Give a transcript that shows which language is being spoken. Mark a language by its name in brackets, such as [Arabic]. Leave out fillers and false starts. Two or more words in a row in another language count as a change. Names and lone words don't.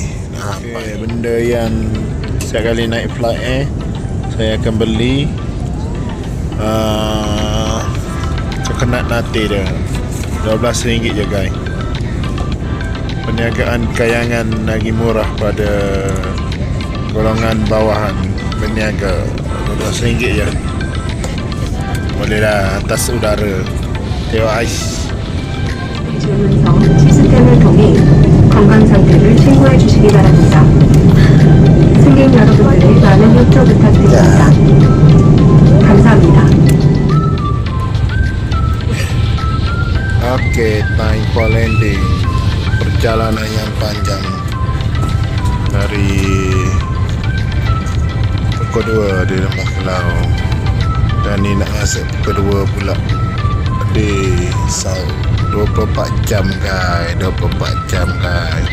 [Malay] Okay, benda yang setiap kali naik flight saya akan beli [English] coconut latte [Malay] dia RM12 je guys. Perniagaan kayangan lagi murah pada golongan bawahan berniaga. RM12 je. Boleh lah atas udara. Tengok ais. [Korean] 질문성 시스템을 통해 건강 상태를 참고해 주시기 바랍니다. 승객 여러분들의 많은 협조 부탁드립니다. 감사합니다. [Malay] Okey, [English] time for landing. [Malay] Perjalanan yang panjang dari pukul 2 di Lembah Kelau. Dan ni nak masuk pukul 2 pula di Saud. 24 jam guys, 24 jam guys.